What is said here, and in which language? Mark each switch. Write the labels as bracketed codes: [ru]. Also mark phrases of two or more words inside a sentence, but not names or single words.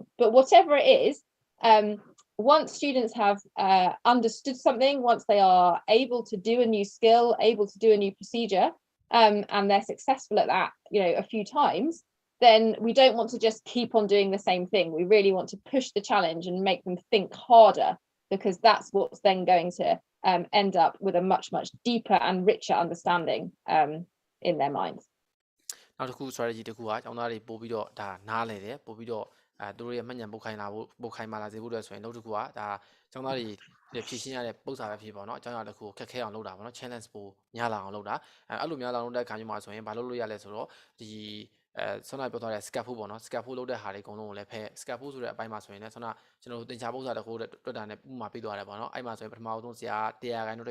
[en] But whatever it is, once students have understood something, once they are able to do a new skill, able to do a new procedure, and they're successful at that, a few times, then we don't want to just keep on doing the same thing. We really want to push the challenge and make them think harder, because that's what's then going to end up with a much deeper and richer understanding in their minds. [my] နောက်တစ်ခု strategy တစ်ခုကကျောင်းသားတွေပို့ပြီးတော့ဒါနားလည်တယ်ပို့ပြီးတော့သူတို့ရဲ့မှတ်ဉာဏ်ပို့ခိုင်မာလာစေဖို့အတွက်ဆိုရင်နောက်တစ်ခုကဒါကျောင်းသားတွေဖြည့်ရှင်းရတဲ့ပုံစံပဲဖြစ်ပေါ့နော်အကြောင်းအရာတစ်ခုကိုခက်ခဲအောင်လုပ်တာပေါ့နော် challenge ပိုများလာအောင်လုပ်တာအဲ့လိုများလာအောင်လုပ်တဲ့အခါမျိုးမှာဆိုရင်ဘာ လုပ်လို့ရလဲဆိုတော့ဒီဆွမ်းနာပြောထားတဲ့ scaffold ပေါ့နော် scaffold လုပ်တဲ့ဟာတွေအကုန်လုံးကိုလည်းဖဲ scaffold ဆိုတဲ့အပိုင်းမှာဆိုရင်လည်းဆွမ်းနာကျွန်တော်တို့သင်္ချာပုံစံတစ်ခုတွက်တာနဲ့ဥပမာပေးသွားတယ်ပေါ့နော်အဲ့မှာဆိုရင်ပထမဆုံးဆရာ100 တွက်